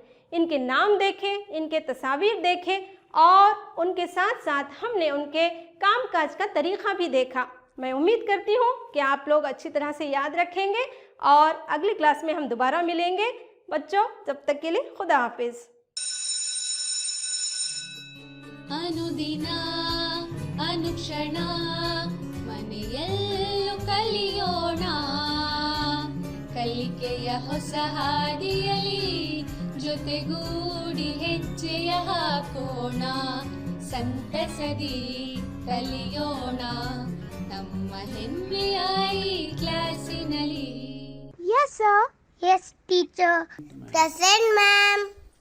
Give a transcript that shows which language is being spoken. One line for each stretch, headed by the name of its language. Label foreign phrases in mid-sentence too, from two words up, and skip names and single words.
Hindi: इनके नाम देखें, इनके तस्वीर देखें और उनके साथ साथ हमने उनके कामकाज का तरीक़ा भी देखा। मैं उम्मीद करती हूँ कि आप लोग अच्छी तरह से याद रखेंगे और अगली क्लास में हम दोबारा मिलेंगे। बच्चों, तब तक के लिए खुदा हाफिज़।
Kannada: ಅನುದಿನ ಅನುಕ್ಷಣ ಮನೆಯಲ್ಲೂ ಕಲಿಯೋಣ, ಕಲಿಕೆಯ ಹೊಸ ಹಾದಿಯಲಿ ಜೊತೆಗೂಡಿ ಹೆಜ್ಜೆಯ ಹಾಕೋಣ. ಸಂತಸದಿ ಕಲಿಯೋಣ ನಮ್ಮ ಹೆಮ್ಮೆಯ ಈ ಕ್ಲಾಸಿನಲ್ಲಿ.
English: Yes, sir. Yes, teacher. Present, ma'am.